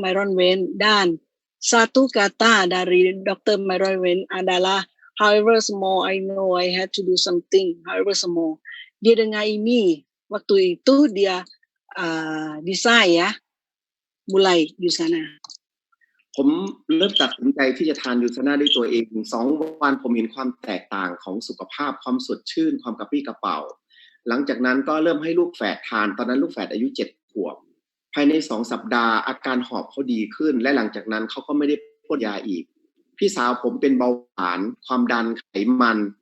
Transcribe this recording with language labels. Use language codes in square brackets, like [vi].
[id] Myron Wen dan satu kata dari Dr. [en] Myron Wen [id] adalah [en] however small I know I had to do something, however small. [id] Dia dengar ini, waktu itu dia desain ya, mulai di sana. [th] ผมเริ่มตัดสินใจที่จะทานยูซาน่าด้วยตัวเอง2 วันผมเห็นความแตกต่างของสุขภาพความสดชื่นความกระปรี้กระเป๋าหลังจากนั้นก็เริ่มให้ลูกแฝดทานตอนนั้นลูกแฝดอายุ7 ขวบภายใน2 สัปดาห์อาการหอบเขาดีขึ้นและหลังจากนั้นเขาก็ไม่ได้พ่นยาอีกพี่สาวผมเป็นเบาหวานความดันไขมัน